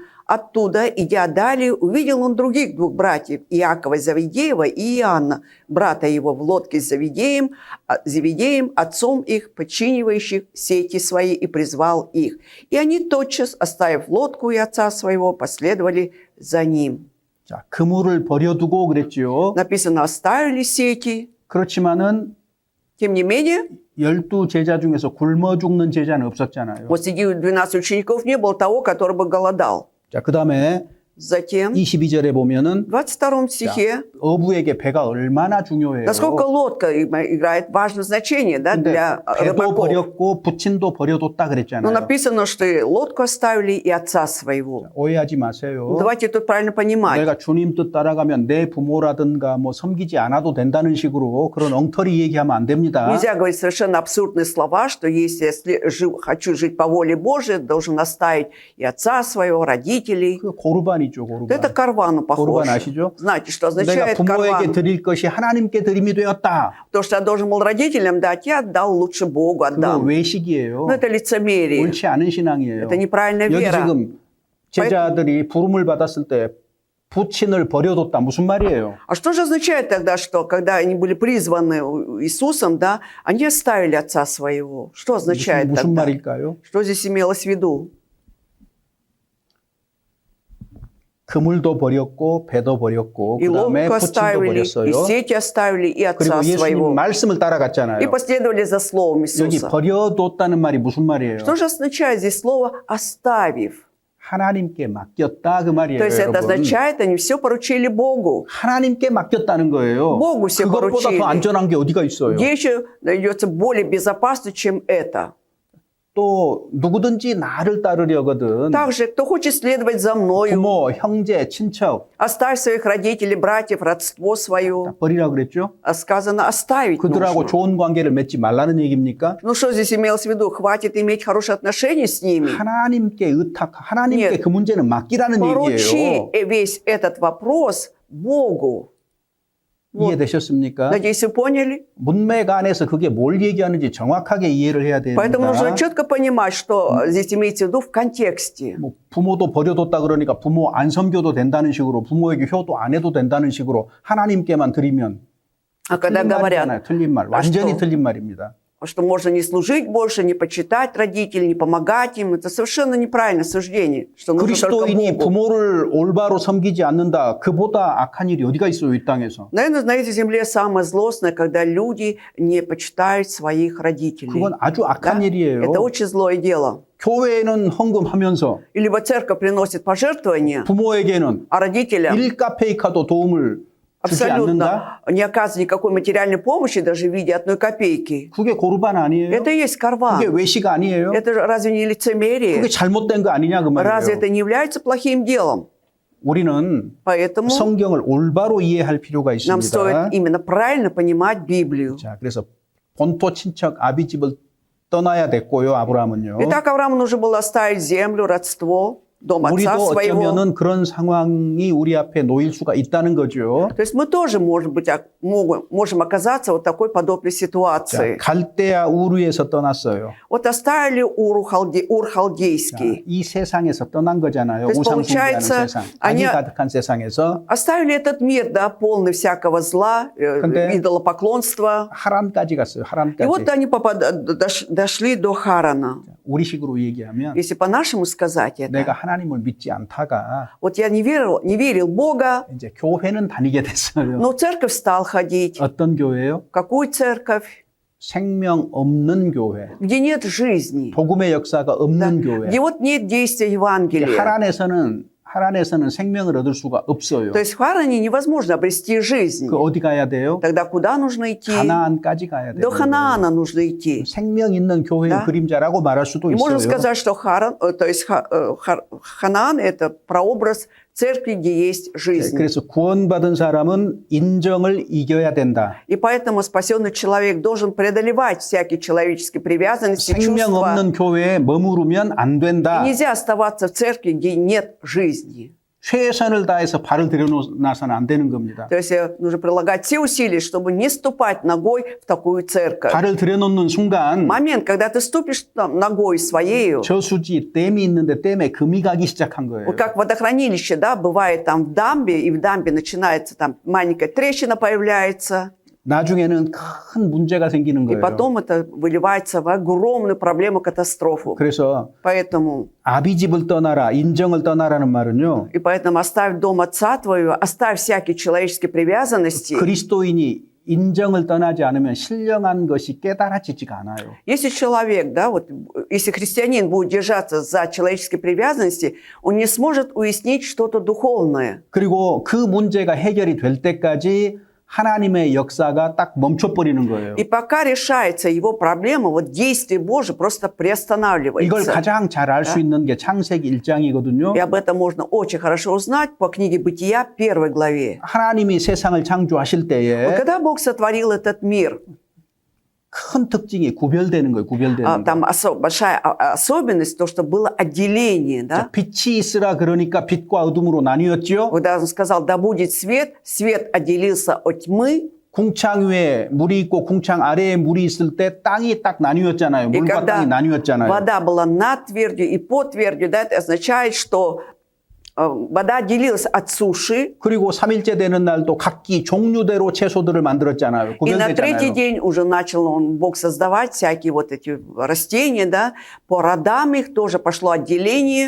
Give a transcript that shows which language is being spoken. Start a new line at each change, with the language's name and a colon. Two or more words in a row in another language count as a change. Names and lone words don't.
Russian: Оттуда, идя далее, увидел он других двух братьев, Иакова Завидеева и Иоанна, брата его, в лодке с Завидеем, отцом их, подчинивающих сети свои, и призвал их. И они тотчас, оставив лодку и отца своего, последовали за ним».
Korean: 자, 그물을 버려두고 그랬지요.
Russian: Написано, оставили сети.
Korean: 그렇지만은
Russian: Тем не менее,
Korean: 12 제자 중에서 굶어 죽는 제자는 없었잖아요.
Russian: вот среди 12 учеников не было того, который бы голодал.
Korean: 자, 그다음에
Russian: Затем,
Korean: 22절에 보면은
Russian: в 22 стихе,
Korean: 어부에게 배가 얼마나 중요해요.
Russian: насколько лодка играет важное значение, да,
Korean: 근데
Russian: для
Korean: 배도
Russian: рыбаков.
Korean: 버렸고 부친도 버려뒀다
Russian: Но
Korean: 그랬잖아요.
Russian: написано, что и лодку оставили, и отца своего.
Korean: 오해하지 마세요.
Russian: Давайте тут правильно понимать.
Korean: 내가 주님 뜻 따라가면 내 부모라든가 뭐 섬기지 않아도 된다는 식으로 그런 엉터리 얘기하면 안 됩니다.
Russian: Нельзя говорить совершенно абсурдные слова, что если я хочу жить по воле Божией, должен оставить и отца своего, родителей.
Korean: 그 고르반이죠, 고르반.
Russian: Это карвану
Korean: 고르반
Russian: похоже.
Korean: 아시죠?
Russian: Знаете, что
Korean: 내가
Russian: означает
Korean: 부모에게
Russian: карван?
Korean: 드릴 것이 하나님께 드림이 되었다.
Russian: То, что я должен был родителям дать, я отдал лучше Богу,
Korean: 그거
Russian: отдам.
Korean: 외식이에요.
Russian: Но это лицемерие.
Korean: 옳지 않은 신앙이에요.
Russian: Это неправильная
Korean: 여기
Russian: вера.
Korean: 지금 제자들이 부름을 받았을 때 부친을 버려뒀다. 무슨 말이에요?
Russian: А что же означает тогда, что когда они были призваны Иисусом, да, они оставили отца своего? Что означает
Korean: 무슨
Russian: тогда?
Korean: 말일까요?
Russian: Что здесь имелось в виду?
Korean: 그물도 버렸고 배도 버렸고
Russian: И
Korean: 그다음에
Russian: лодку
Korean: 부친도
Russian: оставили, и
Korean: 버렸어요.
Russian: сети оставили, и отца
Korean: 그리고 예수님
Russian: своего.
Korean: 말씀을
Russian: И
Korean: 따라갔잖아요.
Russian: последовали за словом
Korean: 여기
Russian: Иисуса.
Korean: 버려뒀다는 말이 무슨 말이에요?
Russian: Что же означает здесь слово «оставив»?
Korean: 하나님께 맡겼다 그 말이에요,
Russian: То есть это
Korean: 여러분.
Russian: означает, они все поручили Богу.
Korean: 하나님께 맡겼다는 거예요.
Russian: Богу все
Korean: 그것보다
Russian: поручили.
Korean: 더 안전한 게 어디가 있어요?
Russian: Где еще найдется более безопасно, чем это?
Korean: 또 누구든지 나를 따르려거든
Russian: Также, кто хочет следовать за мною,
Korean: 부모, 형제, 친척
Russian: оставь своих родителей, братьев, родство свое.
Korean: 다 버리라 그랬죠?
Russian: А сказано оставить
Korean: 그들하고
Russian: нужно.
Korean: 좋은 관계를 맺지 말라는 얘기입니까?
Russian: Ну что здесь имелось в виду? Хватит иметь хорошие отношения с ними.
Korean: 하나님께 하나님께
Russian: Нет.
Korean: 그 문제는 맡기라는
Russian: Поручи
Korean: 얘기예요.
Russian: весь этот вопрос Богу.
Korean: 이해되셨습니까?
Russian: Надеюсь, вы поняли?
Korean: 문맥 안에서 그게 뭘 얘기하는지 정확하게 이해를 해야
Russian: Поэтому нужно
Korean: 됩니다.
Russian: четко понимать, что здесь имеется в виду в контексте.
Korean: 뭐 부모도 버려뒀다 그러니까 부모 안 섬겨도 된다는 식으로 부모에게 효도 안 해도 된다는 식으로 하나님께만 드리면
Russian: А когда
Korean: 틀린
Russian: говорят,
Korean: 말이잖아요. 틀린 말. 완전히
Russian: что?
Korean: 틀린 말입니다.
Russian: что можно не служить больше, не почитать родителей, не помогать им, это совершенно неправильное суждение, что нужно только
Korean: 그리스도인이
Russian: Богу.
Korean: 부모를 올바로 섬기지 않는다. 그보다 악한 일이 어디가 있어요, 이 땅에서.
Russian: Наверное, на этой земле самое злостное, когда люди не почитают своих родителей.
Korean: 그건 아주 악한
Russian: Да?
Korean: 일이에요.
Russian: Это очень злое дело.
Korean: 교회에는 헌금하면서
Russian: И либо церковь приносит пожертвования,
Korean: 부모에게는
Russian: а родителям
Korean: 일카 페이카도 도움을
Russian: абсолютно не оказывает никакой материальной помощи, даже в виде одной копейки.
Korean: 그게 고르반 아니에요?
Russian: Это и есть карван.
Korean: 그게 외식 아니에요?
Russian: Это же разве не лицемерие?
Korean: 그게 잘못된 거 아니냐 그
Russian: Разве
Korean: 말이에요.
Russian: это не является плохим делом?
Korean: 우리는
Russian: Поэтому
Korean: 성경을 올바로 이해할 필요가
Russian: нам
Korean: 있습니다.
Russian: стоит именно правильно понимать Библию.
Korean: 자, 그래서 본토 친척 아비집을 떠나야 됐고요, 아브라함은요.
Russian: Итак, Аврааму нужно было оставить землю, родство, дом отца
Korean: 우리도
Russian: своего.
Korean: 어쩌면은 그런 상황이 우리 앞에 놓일 수가 있다는 거죠.
Russian: То есть мы тоже, может быть, можем оказаться вот такой подобной
Korean: 자,
Russian: ситуации.
Korean: 갈대아 우르에서 떠났어요.
Russian: Вот оставили Ур
Korean: 자,
Russian: халдейский.
Korean: 이 세상에서 떠난 거잖아요.
Russian: То есть,
Korean: 우상 숭배하는
Russian: получается,
Korean: 세상, 악이
Russian: они-
Korean: 가득한 세상에서
Russian: Оставили этот мир, да, полный всякого зла,
Korean: 근데-
Russian: идолопоклонства.
Korean: 하란까지 갔어요.
Russian: И
Korean: 하란까지.
Russian: вот они дошли до Харана.
Korean: 우리식으로 얘기하면
Russian: Если по-нашему сказать это,
Korean: 내가 하나님을 믿지 않다가
Russian: вот я не верил в Бога,
Korean: 이제 교회는 다니게 됐어요.
Russian: но в церковь стал ходить.
Korean: 어떤 교회요?
Russian: В какую церковь?
Korean: 생명 없는 교회.
Russian: Где нет жизни,
Korean: 복음의 역사가 없는 교회.
Russian: где вот нет действия Евангелия.
Korean: 하란에서는 생명을 얻을 수가 없어요.
Russian: То есть в Харане невозможно обрести жизнь.
Korean: 그 어디 가야 돼요?
Russian: Тогда куда нужно идти?
Korean: 가나안까지 가야 돼요.
Russian: До Ханаана нужно идти.
Korean: 생명 있는 교회의
Russian: Да.
Korean: 그림자라고 말할 수도
Russian: И можно
Korean: 있어요.
Russian: сказать, что Ханаан – это прообраз церкви, где есть жизнь.
Korean: 그래서 구원받은 사람은 인정을 이겨야 된다.
Russian: И поэтому спасенный человек должен преодолевать всякие человеческие привязанности,
Korean: 생명
Russian: чувства.
Korean: 없는 교회에 머무르면 안 된다.
Russian: И нельзя оставаться в церкви, где нет жизни.
Korean: 최선을 다해서 발을 들여놔서는 안 되는 겁니다.
Russian: То есть нужно прилагать все усилия, чтобы не ступать ногой в такую церковь.
Korean: 발을 들여놓는 순간
Russian: Момент, когда ты ступишь там ногой своей,
Korean: 저수지 댐이 있는데 댐에 금이 가기 시작한 거예요.
Russian: вот как водохранилище, да, бывает там в дамбе, и в дамбе начинается там маленькая трещина появляется,
Korean: 나중에는 큰 문제가 생기는
Russian: и
Korean: 거예요.
Russian: потом это выливается в огромную проблему, катастрофу.
Korean: 그래서
Russian: Поэтому,
Korean: 아비집을 떠나라, 인정을 떠나라는 말은요.
Russian: и поэтому оставь дом отца твоего, оставь всякие человеческие привязанности.
Korean: 그리스도인이 인정을 떠나지 않으면 신령한 것이 깨달아지지가 않아요.
Russian: Если человек, да, вот, если христианин будет держаться за человеческие привязанности, он не сможет уяснить что-то духовное.
Korean: 그리고 그 문제가 해결이 될 때까지 하나님의 역사가 딱 멈춰버리는 거예요.
Russian: И пока решается его проблема, вот действие Божие просто
Korean: 이걸
Russian: приостанавливается.
Korean: 가장 잘 알 수 있는 게 창세기 1장이거든요.
Russian: И об этом можно очень хорошо узнать по книге Бытия, 1 главе.
Korean: 하나님이 세상을 창조하실
Russian: Вот
Korean: 때에
Russian: когда Бог сотворил этот мир,
Korean: 큰 특징이 구별되는 거예요. 구별되는 거.
Russian: там большая особенность, то, что было отделение, да?
Korean: 빛이 있으라 그러니까 빛과 어둠으로 나뉘었죠.
Russian: Когда он сказал, да будет свет, свет отделился от тьмы,
Korean: 궁창 위에 물이 있고 궁창 아래에 물이 있을 때 땅이 딱 나뉘었잖아요.
Russian: и
Korean: 물과
Russian: когда
Korean: 땅이 나뉘었잖아요.
Russian: вода была над твердью и под твердью, да, это означает, что вода отделилась от суши,
Korean: 그리고 3일째 되는 날도 각기 종류대로 채소들을 만들었잖아요.
Russian: и на третий
Korean: 구별되잖아요.
Russian: день уже начал Бог создавать всякие вот эти растения, да, по родам их тоже пошло отделение.